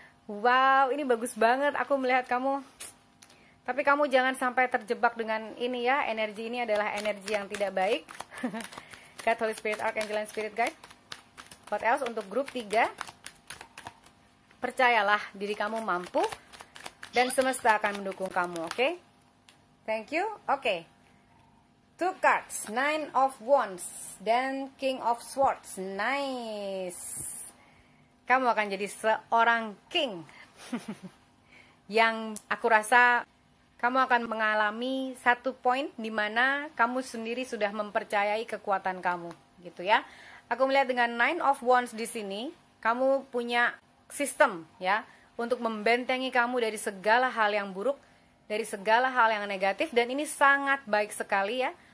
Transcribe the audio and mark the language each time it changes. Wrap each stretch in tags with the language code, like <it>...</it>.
<id>Wow, ini bagus banget aku melihat kamu. Tapi kamu jangan sampai terjebak dengan ini ya. Energi ini adalah energi yang tidak baik.</id> <en>God, Holy Spirit, Archangel, and Spirit Guide. What else</en> <id>untuk grup 3? Percayalah diri kamu mampu dan semesta akan mendukung kamu, oke?</id> <en>Thank you. Oke. 2 cards, 9 of Wands dan King of Swords. Nice.</en> <id>Kamu akan jadi seorang king. Yang aku rasa kamu akan mengalami satu poin di mana kamu sendiri sudah mempercayai kekuatan kamu, gitu ya. Aku melihat dengan 9 of Wands di sini, kamu punya sistem ya untuk membentengi kamu dari segala hal yang buruk, dari segala hal yang negatif, dan ini sangat baik sekali ya.</id>